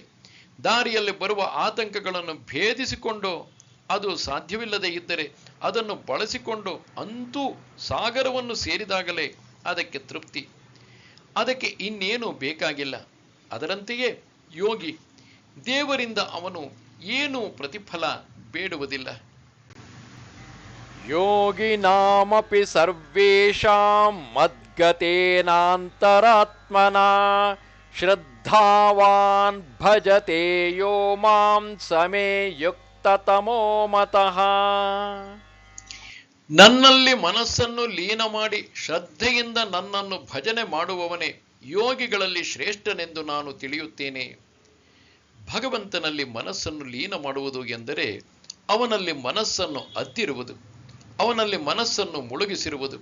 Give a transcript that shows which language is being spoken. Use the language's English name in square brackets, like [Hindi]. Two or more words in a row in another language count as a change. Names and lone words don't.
[Kannada] ದಾರಿಯಲ್ಲಿ ಬರುವ ಆತಂಕಗಳನ್ನು ಭೇದಿಸಿಕೊಂಡು ಅದು ಸಾಧ್ಯವಿಲ್ಲದೆ ಇದ್ದರೆ ಅದನ್ನು ಬಳಸಿಕೊಂಡು ಅಂತೂ ಸಾಗರವನ್ನು ಸೇರಿದಾಗಲೇ ಅದಕ್ಕೆ ತೃಪ್ತಿ. ಅದಕ್ಕೆ ಇನ್ನೇನು ಬೇಕಾಗಿಲ್ಲ. ಅದರಂತೆಯೇ ಯೋಗಿ ದೇವರಿಂದ ಅವನು ಏನೂ ಪ್ರತಿಫಲ ಬೇಡುವುದಿಲ್ಲ. [Sanskrit] ಯೋಗಿನಾಮಪಿ ಸರ್ವೇಷಾಂ ಮದ್ಗತೇನಾಂತರಾತ್ಮನಾ ಶ್ರದ್ಧಾವಾನ್ ಭಜತೆ ಯೋ ಮಾಂ ಸಮೇ ಯುಕ್ತತಮೋ ಮತಃ. [Kannada] ನನ್ನಲ್ಲಿ ಮನಸ್ಸನ್ನು ಲೀನ ಮಾಡಿ ಶ್ರದ್ಧೆಯಿಂದ ನನ್ನನ್ನು ಭಜನೆ ಮಾಡುವವನೇ ಯೋಗಿಗಳಲ್ಲಿ ಶ್ರೇಷ್ಠನೆಂದು ನಾನು ತಿಳಿಯುತ್ತೇನೆ. ಭಗವಂತನಲ್ಲಿ ಮನಸ್ಸನ್ನು ಲೀನ ಮಾಡುವುದು ಎಂದರೆ ಅವನಲ್ಲಿ ಮನಸ್ಸನ್ನು ಅದ್ದಿರುವುದು, ಅವನಲ್ಲಿ ಮನಸ್ಸನ್ನು ಮುಳುಗಿಸಿರುವುದು.